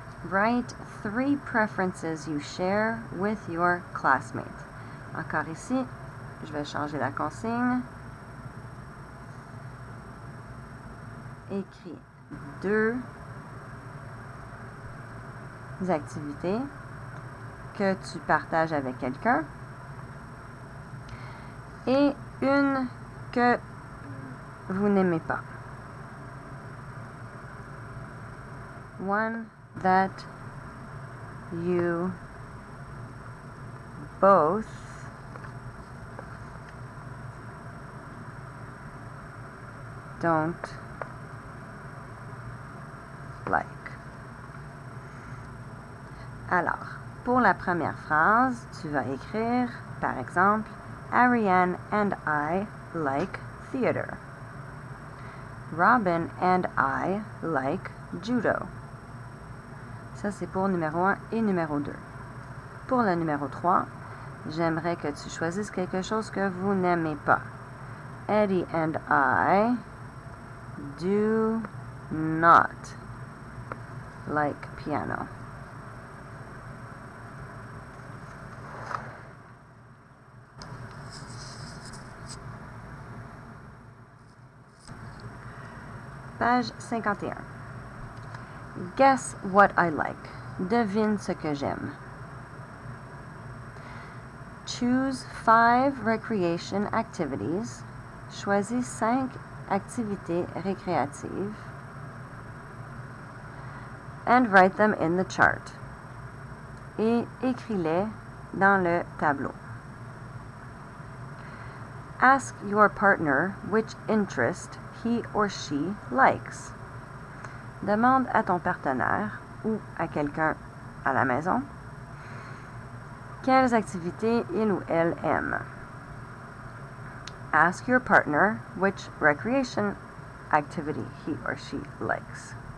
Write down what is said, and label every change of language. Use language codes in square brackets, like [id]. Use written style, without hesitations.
[en] Write 3 preferences you share with your classmate. [fr] Encore ici, je vais changer la consigne. Écris 2 activités que tu partages avec quelqu'un et une que vous n'aimez pas. [en] One that you both don't like. [fr] Alors, pour la première phrase, tu vas écrire, par exemple, [en] Ariane and I like theater. Robin and I like judo. [fr] Ça, c'est pour numéro 1 et numéro 2. Pour le numéro 3, j'aimerais que tu choisisses quelque chose que vous n'aimez pas. [en] Eddie and I do not like piano. Page 51. Guess what I like. [fr] Devine ce que j'aime. [en] Choose 5 recreation activities. [fr] Choisis 5 activités récréatives. [en] And write them in the chart. [fr] Et écris-les dans le tableau. [en] Ask your partner which interest he or she likes. [fr] Demande à ton partenaire ou à quelqu'un à la maison quelles activités il ou elle aime. [en] Ask your partner which recreation activity he or she likes.